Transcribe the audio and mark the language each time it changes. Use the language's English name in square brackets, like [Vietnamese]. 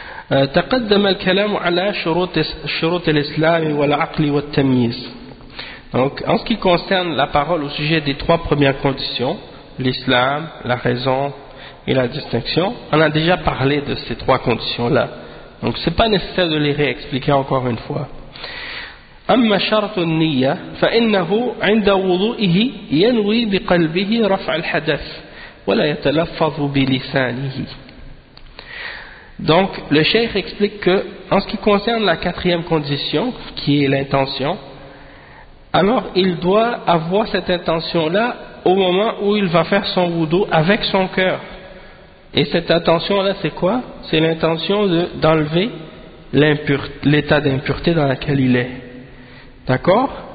[Arabic] تقدم الكلام على شروط الإسلام والعقل والتمييز. [French] Donc, en ce qui concerne la parole au sujet des trois premières conditions, l'islam, la raison et la distinction, on a déjà parlé de ces trois conditions-là. Donc, c'est pas nécessaire de les réexpliquer encore une fois. [Arabic] أما شرط النية فإنه عند وضوئه ينوي بقلبه رفع الحدث ولا يتلفظ بلسانه. [French] Donc, le cheikh explique que, en ce qui concerne la quatrième condition, qui est l'intention, alors il doit avoir cette intention-là au moment où il va faire son wudu avec son cœur. Et cette intention-là, c'est quoi? C'est l'intention d'enlever l'état d'impureté dans laquelle il est. D'accord?